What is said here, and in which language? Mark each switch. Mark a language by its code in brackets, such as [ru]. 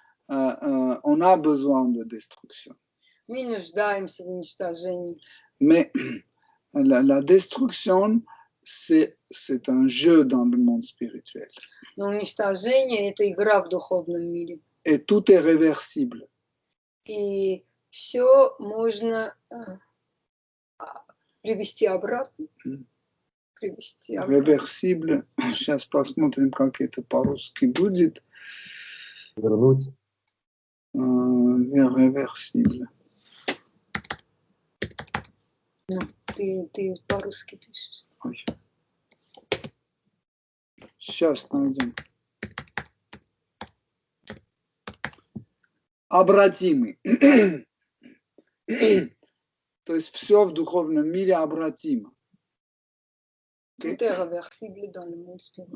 [fr] On a besoin de destruction. [ru] Мы нуждаемся в уничтожении. [fr] Mais la destruction, c'est un jeu dans le monde spirituel. [ru] Но уничтожение – это игра в духовном мире. [fr] Et tout est réversible. [ru] И все можно привести обратно. [fr] Réversible. [ru] Сейчас посмотрим, как это по-русски будет. Вернуть. [fr] Réversible. [ru] Ну, ты по-русски пишешь. Ой. Сейчас найдем. Обратимый. То есть все в духовном мире обратимо. [fr] Tout est réversible dans le monde spirituel.